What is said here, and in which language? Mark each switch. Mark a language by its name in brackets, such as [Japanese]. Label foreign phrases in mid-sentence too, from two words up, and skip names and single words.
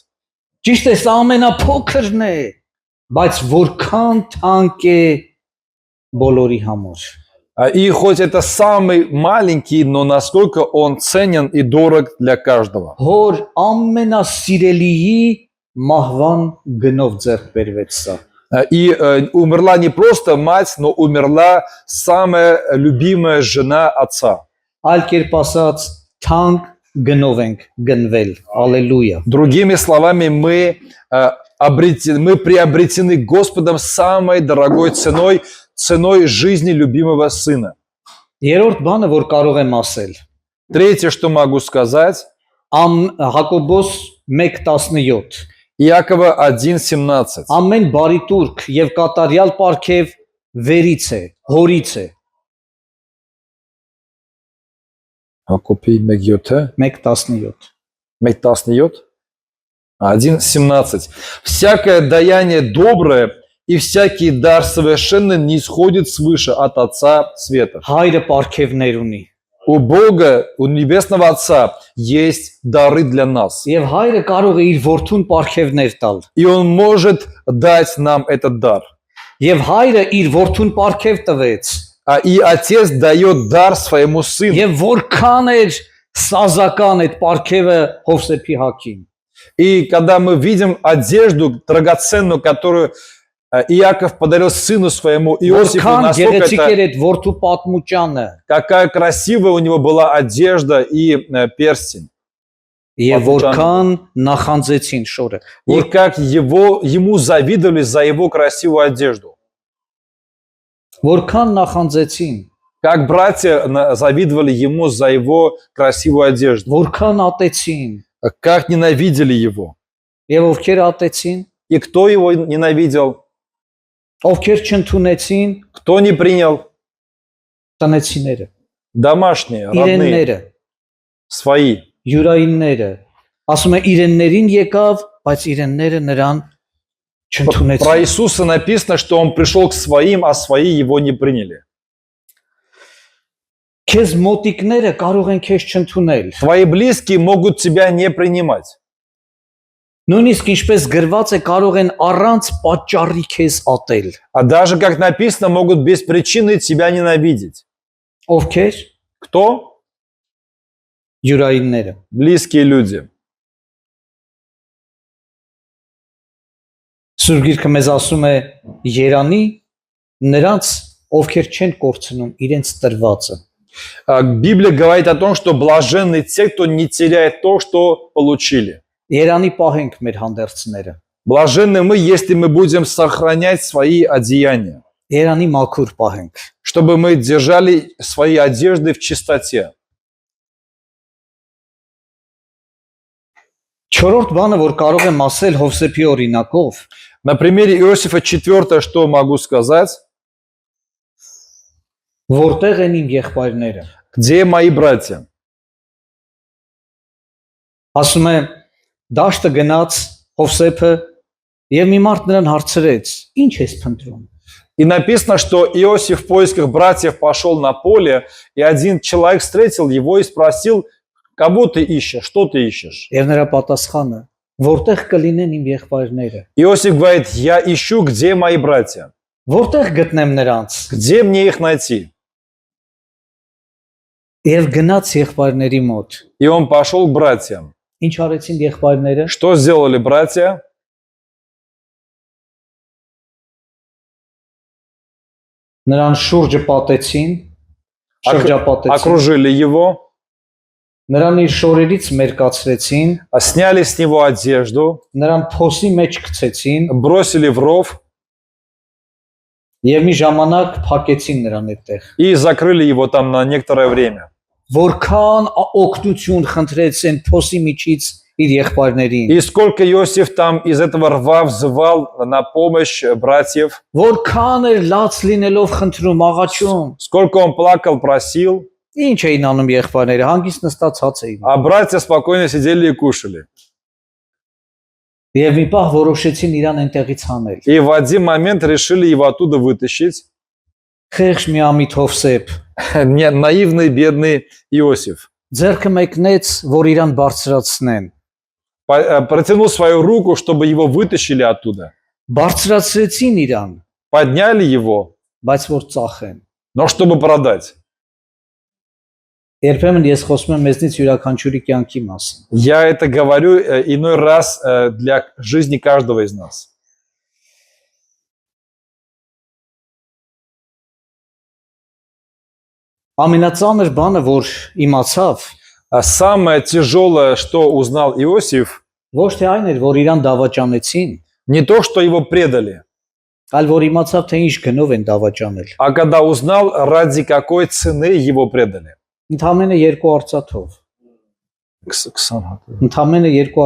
[Armenian] Ճիշտ է, սա ամենափոքրն է, բայց որքան թանկ է բոլորի համար։ [Russian] И хоть это самый маленький, но насколько он ценен и дорог для каждого. [Armenian] Հոր ամենասիրելիի մահվան գնով ձեռք բերվեց սա։ [Russian] И умерла не просто мать, но умерла самая любимая жена отца. [Armenian] Այլ կերպ ասած, թանկ գնով ենք գնվել։ Հալելույա։ [Russian] Другими словами, мы приобретены Господом самой дорогой ценой жизни любимого сына. [Armenian] Երրորդ բանը, որ կարող եմ ասել, [Russian] Третье, что могу сказать, [Armenian] Հակոբոս 1:17 [Russian] Иакова 1:17. [Armenian] ամեն բարի տուրք եւ կատարյալ պարգև վերից է, հորից է, Հակոբի 1:7. 1:17 1:17. 1:17. [Russian] Всякое даяние доброе и всякий дар совершенный не исходит свыше от Отца Света. [Armenian] հայրը պարգևներ ունի [Russian] У Бога, у Небесного Отца есть дары для нас. [Armenian] եւ հայրը կարող է իր որդուն պարգևներ տալ [Russian] И Он может дать нам этот дар. [Armenian] եւ հայրը իր որդուն պարգև տվեց [Russian] И Отец дает дар своему Сыну. [Armenian] եւ որքան էր սազական այդ պարգևը Հովսեփի հակին [Russian] И когда мы видим одежду драгоценную, которую Иаков подарил сыну своему Иосифу, [Armenian] որքան [Russian] насколько [Armenian] գեղեցիկ [Russian] это, [Armenian] էր այդ որդու պատմուճանը [Russian] какая красивая у него была одежда и перстень. [Armenian] եւ որքան նախանձեցին շորը [Russian] И как ему завидовали за его красивую одежду. [Armenian] որքան նախանձեցին [Russian] Как братья завидовали ему за его красивую одежду. [Armenian] որքան ատեցին [Russian] Как ненавидели его. [Armenian] եւ ովքեր ատեցին [Russian] И кто его ненавидел? [Armenian] ովքեր չընդունեցին [Russian] Кто не принял? [Armenian] տնեցիները [Russian] Домашние, родные, [Armenian] իրենները [Russian] свои. [Armenian] յուրայինները ասում է իրեններին եկավ բայց իրենները նրան [Russian] Про [Armenian] չընդունեցին [Russian] Иисуса написано, что он пришел к своим, а свои его не приняли. [Armenian] քեզ մոտիկները կարող են քեզ չընդունել [Russian] Твои близкие могут тебя не принимать. [Armenian] նույնիսկ ինչպես գրված է կարող են առանց պատճառի քեզ ատել [Russian] А даже, как написано, могут без причины тебя ненавидеть. [Armenian] ովքեր [Russian] Кто? [Armenian] յուրայինները [Russian] Близкие люди. [Armenian] Սուրբ Գիրքը մեզ ասում է Երանի նրանց ովքեր չեն կորցնում իրենց տրվածը [Russian] Библия говорит о том, что блаженны те, кто не теряет то, что получили. [Armenian] Երանի պահենք մեր հանդերձները [Russian] Блаженны мы, если мы будем сохранять свои одеяния, [Armenian] Երանի մաքուր պահենք [Russian] чтобы мы держали свои одежды в чистоте. [Armenian] Չորրորդ բանը որ կարող եմ ասել Հովսեփի օրինակով [Russian] На примере Иосифа 4, что могу сказать? [Armenian] որտեղ են իմ եղբայրները [Russian] Где мои братья? [Armenian] ասում է դաշտը գնաց Հովսեփը եւ մի մարդ նրան հարցրեց ինչ ես փնտրում [Russian] И написано, что Иосиф в поисках братьев пошел на поле, и один человек встретил его и спросил, кого ты ищешь, что ты ищешь? [Armenian] եւ նրա պատասխանը որտեղ կլինեն իմ եղբայրները [Russian] Иосиф говорит, я ищу, где мои братья? [Armenian] որտեղ գտնեմ նրանց [Russian] Где мне их найти? [Armenian] եւ գնաց եղբայրների մոտ [Russian] И он пошел к братьям. [Armenian] ինչ արեցին եղբայրները [Russian] Что сделали братья? [Armenian] նրան շուրջը պատեցին շրջապատեցին [Russian] Окружили его, [Armenian] նրան իր շորերից մերկացրեցին [Russian] сняли с него одежду, [Armenian] նրան փոսի մեջ գցեցին [Russian] бросили в ров [Armenian] եւ մի ժամանակ փակեցին նրան այդտեղ [Russian] и закрыли его там на некоторое время. [Armenian] որքան օգնություն խնդրեց այն փոսի միջից իր եղբայրներին [Russian] И сколько Иосиф там из этого рва взывал на помощь братьев, [Armenian] որքան էր լաց լինելով խնդրում աղաչում [Russian] сколько он плакал, просил, [Armenian] ինչ էին անում եղբայրները հանգիստ նստած հաց էին [Russian] а братья спокойно сидели и кушали. [Armenian] եւ մի պահ որոշեցին իրան այնտեղից հանել [Russian] И в один момент решили его оттуда вытащить. [Armenian] խեղճ մի ամիթ Հովսեփ [Russian] Наивный, бедный Иосиф. [Armenian] ձեռքը մեկնեց որ իրան բարձրացնեն [Russian] Протянул свою руку, чтобы его вытащили оттуда. [Armenian] բարձրացրեցին իրան [Russian] Подняли его, [Armenian] բայց որ ծախեն [Russian] но чтобы продать. [Armenian] երբեմն ես խոսում եմ մեզնից յուրաքանչյուրի կյանքի մասին [Russian] Я это говорю иной раз для жизни каждого из нас. [Armenian] ամենածանր բանը որ իմացավ [Russian] А самое тяжелое, что узнал Иосиф, [Armenian] ոչ թե այն էր որ իրան դավաճանեցին [Russian] не то, что его предали, [Armenian] այլ որ իմացավ թե ինչ գնով են դավաճանել։ [Russian] А когда узнал, ради какой цены его предали. [Armenian] Ընդամենը 2 արծաթով։ Ксана. Ընդամենը 2 [Russian] Да,